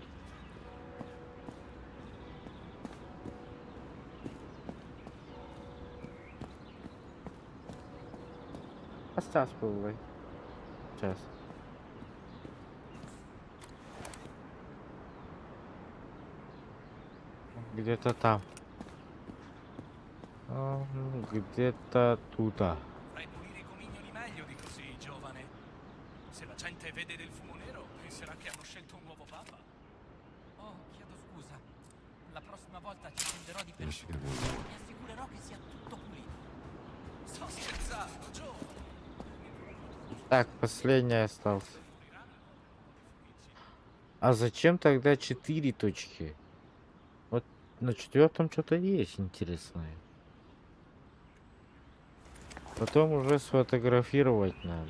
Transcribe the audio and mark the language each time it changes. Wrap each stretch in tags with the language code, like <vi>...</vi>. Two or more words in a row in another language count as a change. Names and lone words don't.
<ru>Оставь попробуй. Сейчас. Где-то там. Где-то туда.</ru> <it>Vorrei pulire i comignoli meglio di così, giovane. Se la gente vede del fumo nero, penserà che hanno scelto un nuovo papa. Oh, chiedo scusa. La prossima volta ci prenderò di</it> <en>Yeah, she</en> <it>persona.</it> <en>got one.</en> <it>Mi assicurerò che sia tutto pulito. Sto scherzando, giovane.</it> <ru>Так, последний остался. А зачем тогда 4 точки? Вот на 4-м что-то есть интересное. Потом уже сфотографировать надо.</ru>